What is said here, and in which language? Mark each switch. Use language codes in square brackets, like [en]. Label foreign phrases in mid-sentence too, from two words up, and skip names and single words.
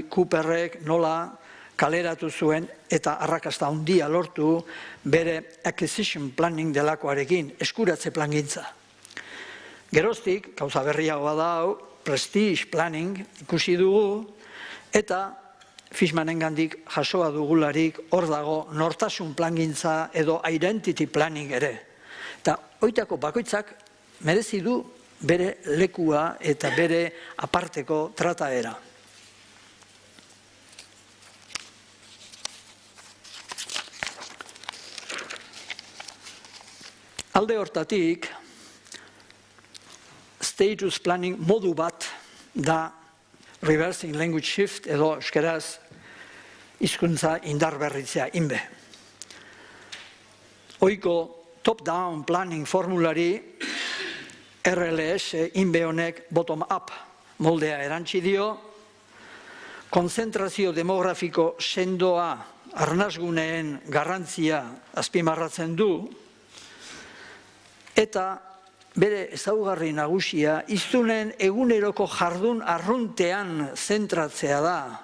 [eu] Cooperrek nola kaleratu zuen eta arrakasta handia lortu bere [en] acquisition planning [eu] delakoarekin, eskuratze plangintza. Geroztik, gauza berriagoa da hau, [en] prestige planning [eu] ikusi dugu, eta Fishmanengandik jasoa dugularik hor dago nortasun plangintza edo [en] identity planning [eu] ere. Eta hoitako bakoitzak merezi du bere lekua eta bere aparteko trataera. Alde hortatik, [en] status planning [eu] modu bat da [en] reversing language shift [eu] edo euskeraz hizkuntza indarberritzea inbe. Oiko [en] top-down planning [eu] formulari RLS inbe honek bottom-up moldea erantzi dio, konzentrazio demografiko sendoa arnasguneen garrantzia azpimarratzen du, eta bere ezaugarri nagusia hiztunen eguneroko jardun arruntean zentratzea da.